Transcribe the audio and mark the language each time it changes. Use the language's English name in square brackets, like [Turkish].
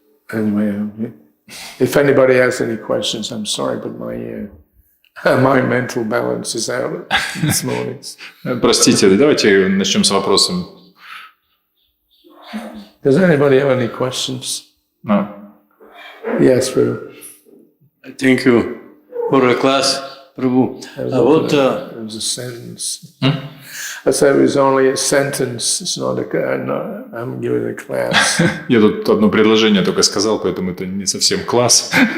[English] Anyway, if anybody has any questions, I'm sorry, but my mental balance is out this morning. [Russian] Простите, давайте начнем с вопросом. [English] Does anybody have any questions? No. Yes, Prabhu. Thank you for the class, Prabhu. It was a sentence. I said it was only a sentence. It's not I'm giving a class. [Russian] Я тут одно предложение только сказал, поэтому это не совсем класс.